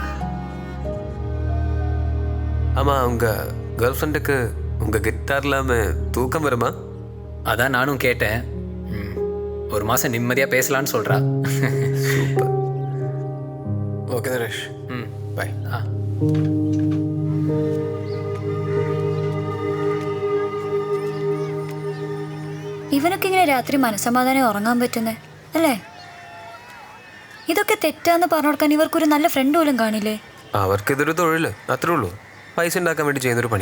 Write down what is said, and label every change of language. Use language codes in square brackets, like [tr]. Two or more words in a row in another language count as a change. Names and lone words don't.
[ta] ஆமாம், உங்கள் கேர்ள் ஃப்ரெண்டுக்கு உங்கள் கிட்டார் இல்லாமல் தூக்கம் வருமா? அதான் நானும் கேட்டேன். ஒரு மாதம் நிம்மதியாக பேசலான்னு சொல்கிறா. சூப்பர். ஓகே நரேஷ், பை. [ml] ഇവനൊക്കെ ഇങ്ങനെ രാത്രി മനസ്സമാധാനം ഉറങ്ങാൻ പറ്റുന്നേ അല്ലേ? ഇതൊക്കെ തെറ്റാന്ന് പറഞ്ഞു കൊടുക്കാൻ ഇവർക്കൊരു നല്ല ഫ്രണ്ട് പോലും കാണില്ലേ? അവർക്കിതൊരു തൊഴിൽ, അത്രേ ഉള്ളൂ. പൈസ ഉണ്ടാക്കാൻ വേണ്ടി ചെയ്യുന്നൊരു പണി.